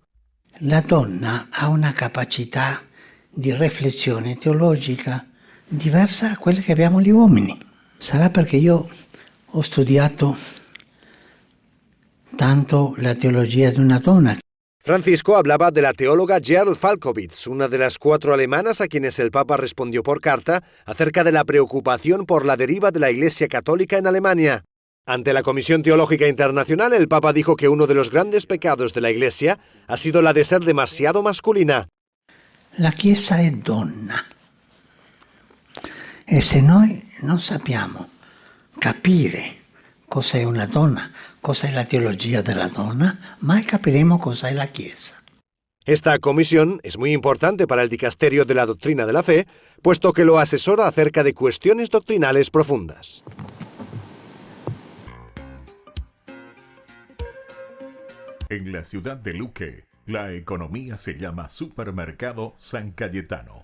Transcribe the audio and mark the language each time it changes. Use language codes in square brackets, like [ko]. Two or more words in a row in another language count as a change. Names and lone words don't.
[it] La donna ha una capacità di riflessione teologica diversa a quella che abbiamo gli uomini. Sarà perché io ho studiato tanto la teologia di una donna. [es] Francisco hablaba de la teóloga Gerl Falkowitz, una de las 4 alemanas a quienes el Papa respondió por carta acerca de la preocupación por la deriva de la Iglesia Católica en Alemania. Ante la Comisión Teológica Internacional, el Papa dijo que uno de los grandes pecados de la Iglesia ha sido la de ser demasiado masculina. [it] La Chiesa è donna. E se noi non sappiamo capire cosa è una donna, cosa è la teologia della donna, mai capiremo cosa è la Chiesa. [es] Esta comisión es muy importante para el dicasterio de la doctrina de la fe, puesto que lo asesora acerca de cuestiones doctrinales profundas. En la ciudad de Luque, la economía se llama Supermercado San Cayetano.